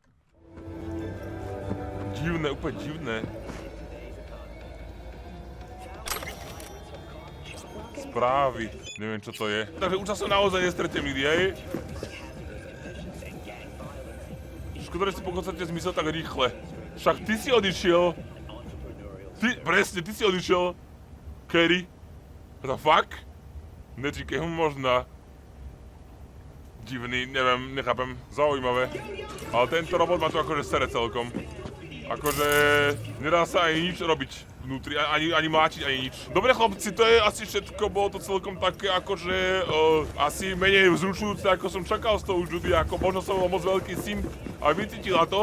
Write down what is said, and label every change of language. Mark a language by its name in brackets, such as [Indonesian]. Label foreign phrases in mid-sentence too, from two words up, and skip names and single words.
[Slovak] Divné, úplne divné. Správy. Neviem, čo to je. Takže už sa naozaj nestretnem nikdy, hej? Škoda, že si po koncerte zmyslel tak rýchle. Však ty si odišiel. Presne, ty si odišiel. [English] Kerry. What the fuck? [Slovak] Nečíkaj ho možná. Divný, neviem, nechápem. Zaujímavé. Ale tento robot má tu akože sere celkom. Akože nedá sa ani nič robiť vnútri, ani mláčiť, ani nič. Dobre chlapci, to je asi všetko, bolo to celkom také akože asi menej vzrušujúce, ako som čakal z toho Judy, ako možno som bol moc veľký simp a vycítila to.